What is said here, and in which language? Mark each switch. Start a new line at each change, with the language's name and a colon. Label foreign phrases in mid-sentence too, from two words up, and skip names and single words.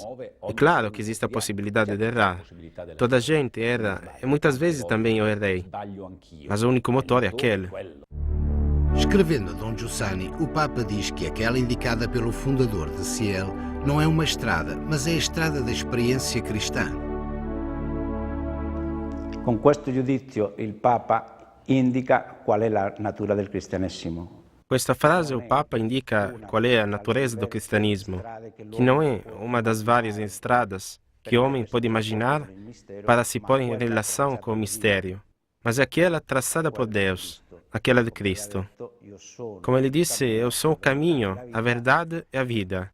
Portuguese: É claro que existe a possibilidade de errar. Toda a gente erra e muitas vezes também eu errei. Mas o único motor é aquele. Escrevendo a Dom Giussani, o Papa diz que aquela indicada pelo fundador de Ciel não é uma estrada, mas é a estrada da experiência cristã.
Italian: Com questo giudizio il Papa indica qual è la natura del cristianesimo. Questa frase
Portuguese: o Papa indica qual é a natureza do cristianismo, que não é uma das várias estradas que o homem pode imaginar para se pôr em relação com o mistério, mas é aquela traçada por Deus, aquela de Cristo. Como ele disse, eu sou o caminho, a verdade e a vida.